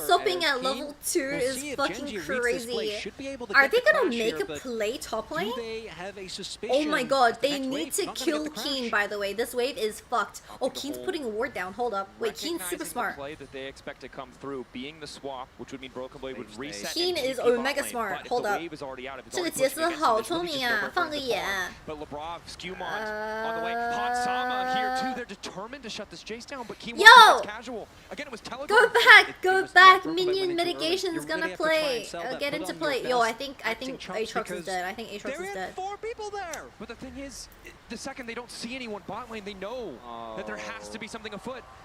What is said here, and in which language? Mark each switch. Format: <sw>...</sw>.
<en>swapping at level 2 is fucking crazy. Are they going to make a play top lane? Oh my god, they need to kill Keen, by the way. This wave is fucked. Oh, Keen's putting a ward down. Hold up. Wait, Keen's super smart. Play that they expect to come through, being the swap, which would mean Broken Blade would reset. Keen is omega smart. Hold up.</en> <zh>这个杰斯好聪明啊，放个眼。</zh> <en>But Lebrov, Skewmont on the way. Hansama here too. They're determined to shut this chase down, but Keen was casual. Again, it was telegraphed. Go back. Minion mitigation's gonna play. Get into play. Yo, I think Aatrox is dead. I think Aatrox is dead. 4 people there. But the thing is, the second they don't see anyone bot lane, they know that there has to be something afoot.</en>